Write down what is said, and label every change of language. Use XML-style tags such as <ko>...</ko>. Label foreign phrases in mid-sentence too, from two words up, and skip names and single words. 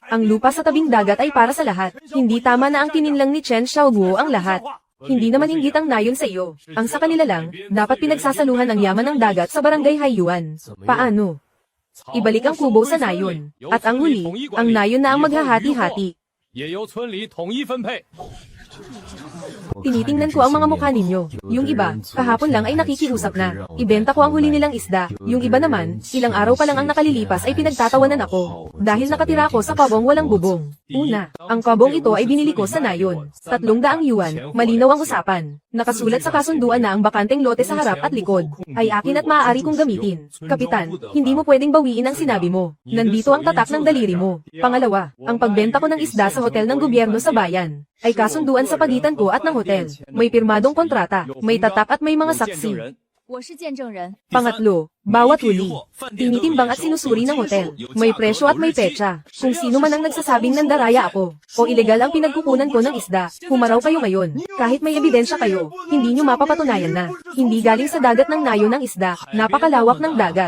<tl>Ang lupa sa tabing dagat ay para sa lahat. Hindi tama na ang kininlang ni Chen Xiaoguo ang lahat. Hindi naman inggit ang nayon sa iyo. Ang sa kanila lang, dapat pinagsasaluhan ang yaman ng dagat sa barangay Haiyuan. Paano? Ibalik ang kubo sa nayon. At ang huli, ang nayon na ang maghahati-hati.</tl> <zh>也由村里统一分配。</zh> <tl>Tinitingnan ko ang mga mukha ninyo. Yung iba, kahapon lang ay nakikiusap na. Ibenta ko ang huli nilang isda. Yung iba naman, ilang araw pa lang ang nakalilipas ay pinagtatawanan ako. Dahil nakatira ako sa kabong walang bubong. Una, ang kabong ito ay binili ko sa nayon. 300 yuan, malinaw ang usapan. Nakasulat sa kasunduan na ang bakanteng lote sa harap at likod ay akin at maaari kong gamitin. Kapitan, hindi mo pwedeng bawiin ang sinabi mo. Nandito ang tatak ng daliri mo. Pangalawa, ang pagbenta ko ng isda sa hotel ng gobyerno sa bayan ay kasunduan sa pagitan ko at ng hotel. May pirmadong kontrata, may tatak at may mga saksi.</tl> <zh>我是见证人。</zh> <tl>Pangatlo, bawat huli, tinitimbang at sinusuri ng hotel. May presyo at may petsa. Kung sino man ang nagsasabing nandaraya ako, o ilegal ang pinagkukunan ko ng isda, humaraw kayo ngayon. Kahit may ebidensya kayo, hindi nyo mapapatunayan na. Hindi galing sa dagat ng nayo ng isda, napakalawak ng dagat.</tl>